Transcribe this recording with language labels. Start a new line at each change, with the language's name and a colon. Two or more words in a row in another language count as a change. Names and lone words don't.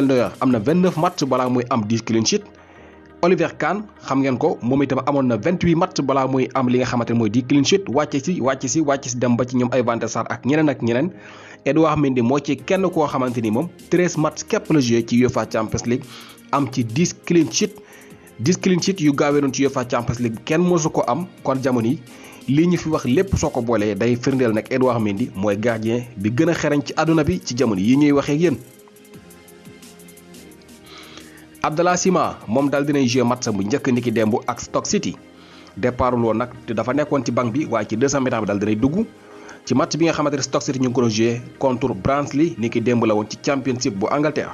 Wolof: Neuer am na 29 match balaa muy am
English: 10 clean sheet
Wolof: Oliver Kahn xam ngeen ko moom itam amoon na 28 match balaa muy am li nga xamante ne mooy
English: 10 clean sheet
Wolof: wàcc si dem ba ci ñoom ay Van der Sar ak ñeneen Edouard Mendy moo ci kenn koo xamante ni moom 13 match képp la joué ci UEFA Champions League am ci
English: 10 clean sheet 10 clean sheet
Wolof: yu gaawee noonu ci UEFA Champions League kenn mosu ko am kon jamono yi lii ñu fi wax lépp soo ko boolee day firndeel nag Edouard Mendy mooy gardien bi gën a xereñ ci àdduna bi ci jamono yi ñuy waxee ak yéen. Abdallah Sima moom daal dinay joué match bu njëkk niki démb ak Stoke City départul woon nag te dafa nekkoon ci banc bi waaye ci
French: deuxième mi-temps
Wolof: bi daal dinay dugg ci match bi nga xamante ne Stoke City ñu ngi ko doon joué contre Barnsley niki démb la woon ci championship bu Angleterre.